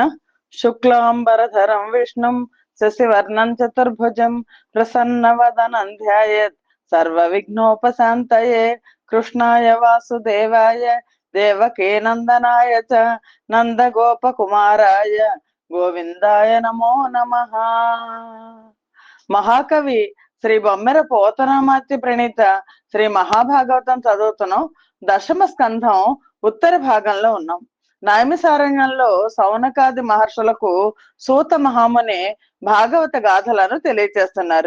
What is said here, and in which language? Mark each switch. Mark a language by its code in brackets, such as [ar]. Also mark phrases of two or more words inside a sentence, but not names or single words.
[sa] शुक्लांबरधरं विष्णुं शशिवर्णं चतुर्भुजं प्रसन्नवदनं ध्यायेत् सर्वविघ्नोपशान्तये। कृष्णाय वासुदेवाय देवकी नंदनाय च नंदगोपकुमाराय गोविंदाय नमो नमः। [te] మహాకవి శ్రీ బొమ్మెర పోతనామాత్య ప్రణీత శ్రీ మహాభాగవతం చదువుతున్నాం. దశమ స్కంధం ఉత్తర భాగంలో ఉన్నాం. నైమిసారణ్యంలో సౌనకాది మహర్షులకు సూత మహాముని భాగవత గాథలను తెలియచేస్తున్నారు.